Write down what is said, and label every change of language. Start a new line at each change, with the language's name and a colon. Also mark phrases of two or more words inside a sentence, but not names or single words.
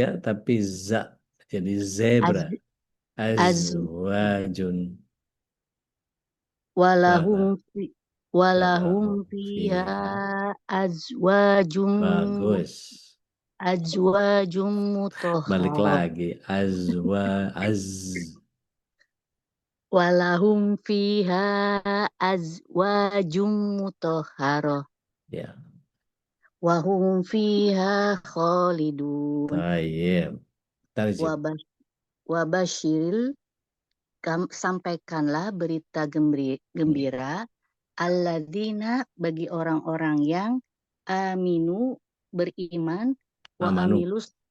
Indonesian: ja tapi za. Jadi zebra. Az
Arabic: Azwajun. walahum Walahum fiha fiha. azwajum
Indonesian: Bagus. Balik
Arabic: mutahharat.
Indonesian: lagi.
Arabic: ولهم فيها أزواج مطهرة
Indonesian: Ya.
Arabic: وهم فيها خالدون.
Indonesian: Baik. Tarjim.
Arabic: وبشر
Indonesian: sampaikanlah berita gembira alladzina bagi orang-orang yang aminu beriman
Arabic: وعملوا